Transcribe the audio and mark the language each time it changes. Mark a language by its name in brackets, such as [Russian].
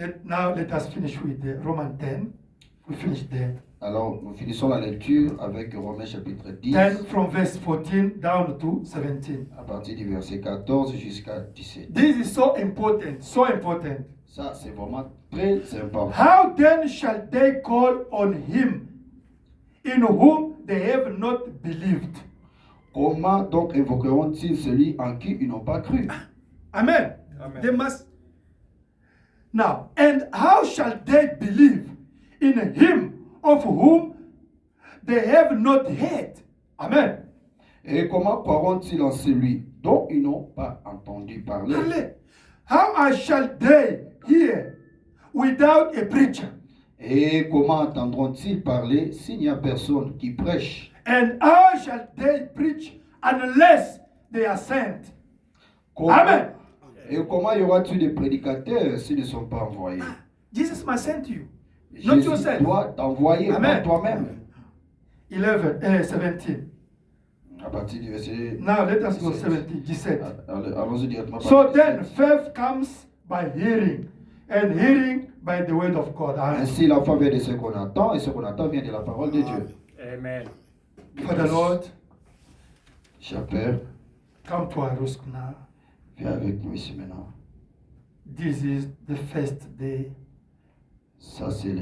[English] Now let us finish with the Romans 10. We finish there. [French] Alors, nous finissons la lecture avec Romains chapitre 10, [English] 10 from verse 14 down to 17. [French] à partir du verset 14 jusqu'à 17. [English] This is so important, so important. [French] Ça, c'est vraiment très important. [English] How then shall they call on him in whom they have not believed. [French] Comment donc invoqueront-ils celui en qui ils n'ont pas cru? Amen. Amen. [English] They must. Now, and how shall they believe in him of whom they have not heard? Amen. [French] Et comment croiront-ils en celui dont ils n'ont pas entendu parler? Parlez. [English] How shall they hear without a preacher? [French] Et comment entendront-ils parler s'il n'y a personne qui prêche? [English] And how shall they preach unless they are sent? [French] Comment- Amen. Et comment y aura-t-il des prédicateurs s'ils ne sont pas envoyés? [English] Jesus must send you, not [French] Jésus [English] yourself. [French] doit t'envoyer, pas Amen. toi-même. [English] 17. [French] À partir du verset... [English] Now let us go 17. [French] Allons-y directement. [English] So then faith comes by hearing, and hearing by the word of God. Amen. [French] Ainsi, la foi vient de ce qu'on entend, et ce qu'on entend vient de la parole de Dieu. Amen. [English] Father Lord, [French] Cher Père, [English] come to our roost now. [French] viens avec nous ici maintenant. [English] This is the first day [French] Ça, c'est le